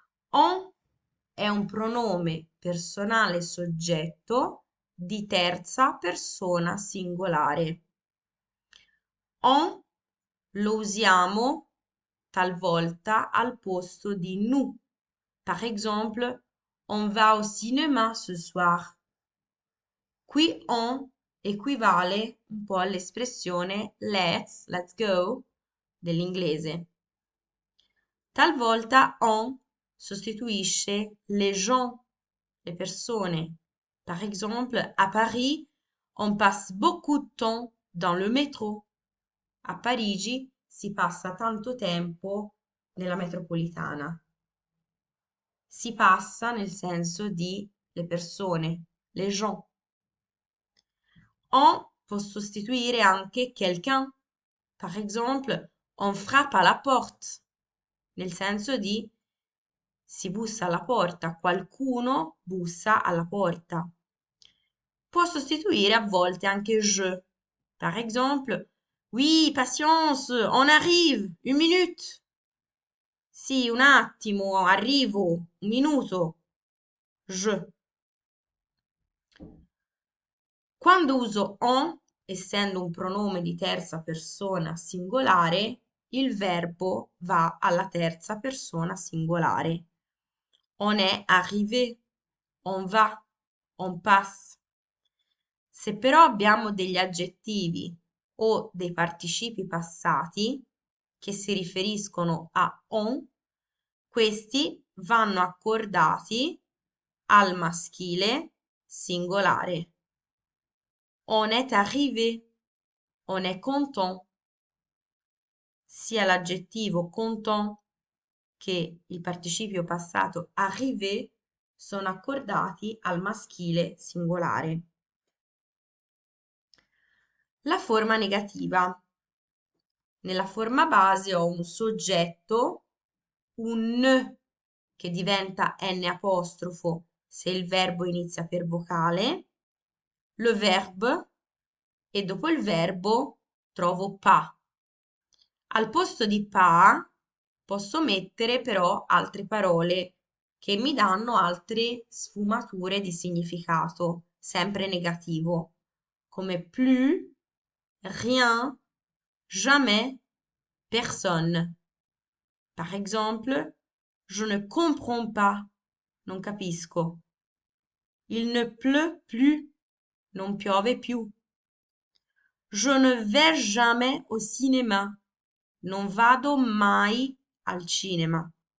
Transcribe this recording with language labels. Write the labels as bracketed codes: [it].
[it] On è un pronome personale soggetto di terza persona singolare. On lo usiamo talvolta al posto di nous. [fr] Par exemple, on va au cinéma ce soir. [it] Qui on equivale un po' all'espressione [en] let's go [it] dell'inglese. Talvolta on sostituisce [fr] les gens, les personnes. Par exemple, à Paris, on passe beaucoup de temps dans le métro. [it] A Parigi si passa tanto tempo nella metropolitana. Si passa nel senso di le persone, [fr] les gens. [it] On può sostituire anche quelqu'un. [fr] Par exemple, on frappe à la porte, [it] nel senso di Si bussa alla porta, qualcuno bussa alla porta. Può sostituire a volte anche je. [fr] Par exemple, oui, patience, on arrive, une minute. [it] Sì, un attimo, arrivo, un minuto. Je. Quando uso on, essendo un pronome di terza persona singolare, il verbo va alla terza persona singolare. [fr] On est arrivé, on va, on passe. [it] Se però abbiamo degli aggettivi o dei participi passati che si riferiscono a on, questi vanno accordati al maschile singolare. [fr] On est arrivé, on est content. [it] Sia l'aggettivo content che il participio passato arrivé sono accordati al maschile singolare. La forma negativa. Nella forma base ho un soggetto, un n che diventa n apostrofo se il verbo inizia per vocale, le verbe e dopo il verbo trovo pas. Al posto di pas posso mettere però altre parole che mi danno altre sfumature di significato, sempre negativo, come plus, rien, jamais, personne. [fr] Par exemple, je ne comprends pas, [it] non capisco. [fr] Il ne pleut plus, [it] non piove più. [fr] Je ne vais jamais au cinéma, [it] non vado mai al cinema.